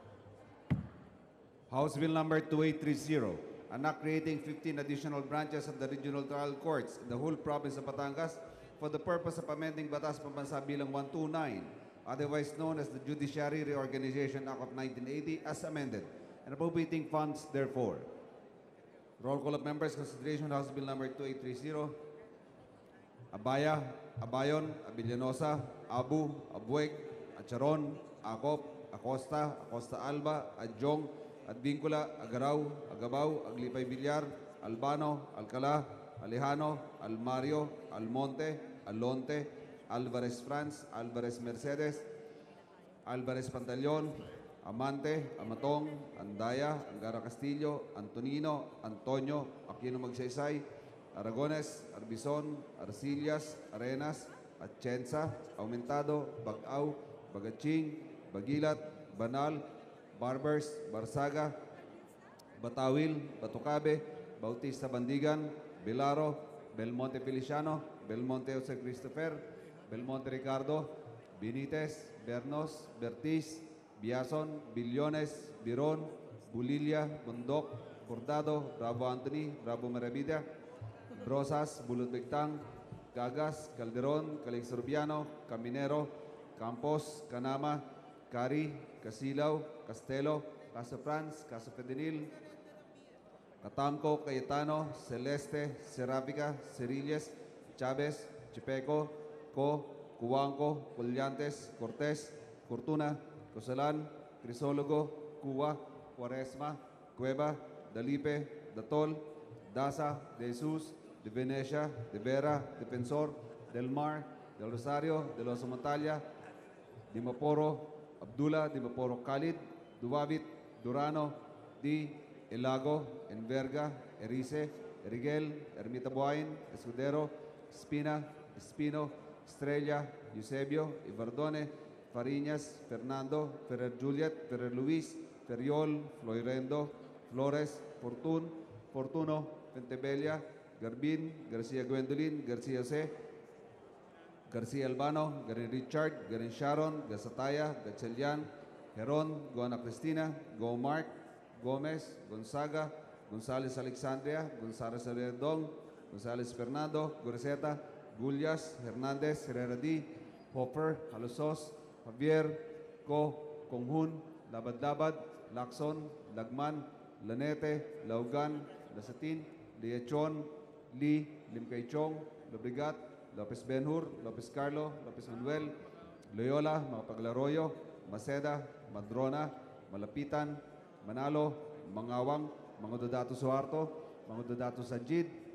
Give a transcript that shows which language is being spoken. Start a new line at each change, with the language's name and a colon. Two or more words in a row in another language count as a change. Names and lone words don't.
English: House Bill number 2830, an act creating 15 additional branches of the regional trial courts in the whole province of Batangas for the purpose of amending Batas Pambansa Bilang 129, otherwise known as the Judiciary Reorganization Act of 1980 as amended, and appropriating funds therefore. Roll call of members, consideration House Bill number 2830. Abaya, Abayon, Abilianosa, Abu, Abueg, Acharon, Acop, Acosta, Acosta Alba, Adjong, Advincula, Agaraw, Agabaw, Aglipay Villar, Albano, Alcala, Alejano, Almario, Almonte, Alonte, Alvarez France, Alvarez Mercedes, Alvarez Pantaleon, Amante, Amatong, Andaya, Angara Castillo, Antonino, Antonio, Aquino Magsaysay, Aragones, Arbizon, Arcillas, Arenas, Atienza, Aumentado, Bagaw, Bagaching, Bagilat, Banal, Barbers, Barsaga, Batawil, Batucabe, Bautista Bandigan, Bilaro, Belmonte Feliciano, Belmonte Jose Christopher, Belmonte Ricardo, Benitez, Bernos, Bertiz, Biason, Billones, Biron, Bulilia, Bundok, Bordado, Bravo Anthony, Bravo Maravida, Brosas, Bulot Bigtang, Gagas, Calderon, Calixorbiano, Caminero, Campos, Canama, Cari, Casilaw, Castelo, Casa Franz, Casa Fedenil, Catamco, Cayetano, Celeste, Serapica, Cerilles, Chavez, Chipeco, Co, Cubanco, Collantes, Cortés, Fortuna, Cosalan, Crisólogo, Cuba, Cuaresma, Cueva, Dalipe, Datol, Daza, De Jesus, De Venecia, De Vera, Defensor, Del Mar, Del Rosario, De Los Montalia, Dimaporo, Abdullah, Dimaporo Khalid, Duwabit, Durano, Di, Elago, Enverga, Erice, Erigel, Ermita Buain, Escudero, Espina, Espino, Estrella, Eusebio, Ibardone, Fariñas, Fernando, Ferrer Juliet, Ferrer Luis, Ferriol, Floirendo, Flores, Fortun, Fortuno, Pentebella, Garbin, Garcia Gwendolyn, Garcia Jose, Garcia Albano, Garin Richard, Garin Sharon, Gasataya, Gatchelian, Heron, Gona Cristina, Go Mark, Gomez, Gonzaga, Gonzales Alexandria, Gonzales Aledong, Gonzales Fernando, Goreseta, Gullias, Hernandez, Herrera D, Hopper, Halosos, Javier, Co, Konghun, Labad-Labad, Lacson, Lagman, Lanete, Laugan, Lasatin, Liachon, Lee, Limkaychong, Lobrigat, Lopez Benhur, Lopez Carlo, Lopez Manuel, Loyola, Mapaglaroyo, Maceda, Madrona, Malapitan, Manalo, Mangawang, Mangododato Suarto, Mangododato Sajid,